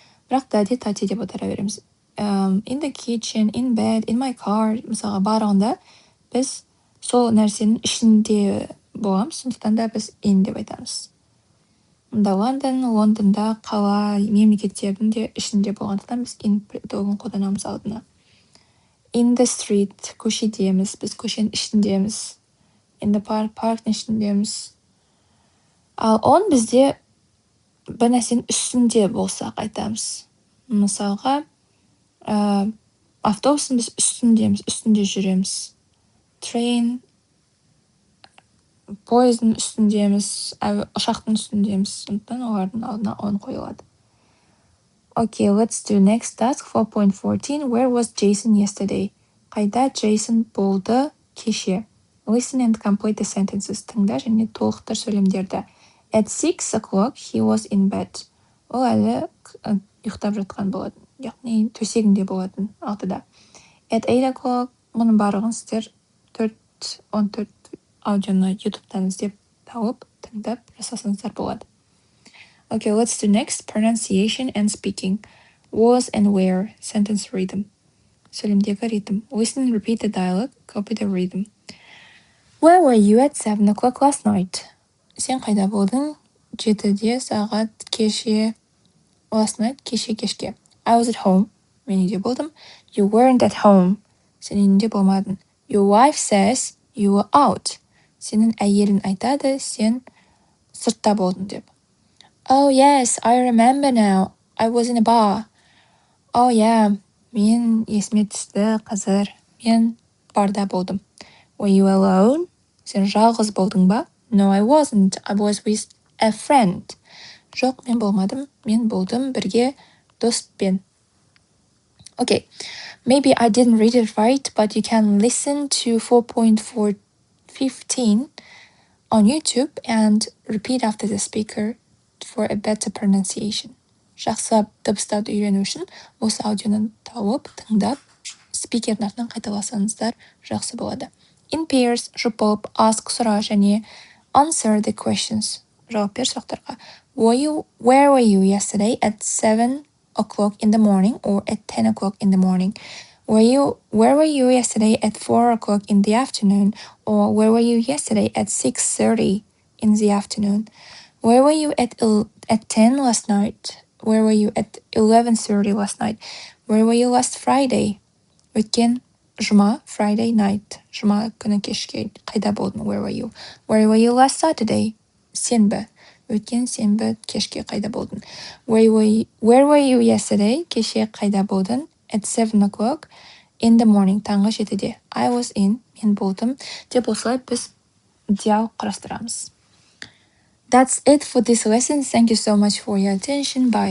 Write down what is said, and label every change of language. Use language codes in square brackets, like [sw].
[kk] Бірақ дәде тати деп аудара береміз. [en] In the kitchen, in bed, in my car, [kk] мысалға барлығында біз сол нәрсенің ішінде боламыз, сондықтан да біз in деп айтамыз. Мұнда Лондонда қала, мемлекеттердің де ішінде болғандықтан біз in предлогын қолданамыз алдына. [en] In the street, [kk] көшедеміз, біз көшенің ішіндеміз. [en] In the park, [kk] парктың ішіндеміз. Ал on бізде бір нәрсенің үстінде болсақ айтамыз. Мысалға, автобустың біз үстіндеміз, үстінде жүреміз. Train, поездың үстіндеміз, ұшақтың үстіндеміз, сондықтан олардың алдына on қойылады. [en] Okay, let's do next task, 4.14. Where was Jason yesterday? [kk] Қайда Jason болды кеше? [en] Listen and complete the sentences. [kk] Тыңда және толықтыр сөйлемдерді. [en] At 6 o'clock, he was in bed. [kk] Ол әлі ұйықтап жатқан болатын. Яғни төсегінде болатын 6-да. [en] At 8 o'clock, [kk] мұның барлығын сіздер 14 аудионы YouTube'дан іздеп тауып, тыңдап жасасаңыздар болады. [en] Okay, let's do next. Pronunciation and speaking. Was and where. Sentence rhythm. [kk] Сөйлемдегі ритм. [en] Listen and repeat the dialogue. Copy the rhythm. Where were you at 7 o'clock last night? [kk] Сен қайда болдың? 7-де сағат кеше. Last night, кешке. [en] I was at home. [kk] Мен үйде болдым. [en] You weren't at home. [kk] Сен үйінде болмадың. [en] Your wife says you were out. [kk] Сенің әйелің айтады, сен сыртта болдың деп. [en] Oh yes, I remember now. I was in a bar. Oh yeah, [kk] мен есіме түсті қазір. Мен барда болдым. [en] Were you alone? [kk] Сен жалғыз болдың ба? [en] No, I wasn't. I was with a friend. [kk] Жоқ, мен болмадым. Мен болдым бірге доспен. [en] Okay, maybe I didn't read it right, but you can listen to 4.415 on YouTube and repeat after the speaker for a better pronunciation. [kk] Жақсы дыбыстауды үйрену үшін осы аудионы тауып, тыңдап, спикердің артынан қайталасаңыздар жақсы болады. [en] In pairs, [kk] жұп болып, [en] ask, сұра және answer the questions. [kk] Жауап бер сұрақтарға. [en] Where were you yesterday at 7 o'clock in the morning or at 10 o'clock in the morning? Where were you yesterday at 4 o'clock in the afternoon? Or where were you yesterday at 6:30 in the afternoon? Where were you at 10 last night? Where were you at 11:30 last night? Where were you last Friday? [kk] Өткен жұма, [en] Friday night. [kk] Жұма күні кешке қайда болдың? [en] Where were you? Where were you last Saturday? [kk] Сенбі. Өткен сенбі кешке қайда болдың? [en] Where were you yesterday? [kk] Кеше қайда болдың? [en] At 7 o'clock in the morning. [kk] Таңғы 7-де. [en] I was in. [kk] Мен болдым. Деп осылай біз диалог құрастырамыз. [en] That's it for this lesson. Thank you so much for your attention. Bye.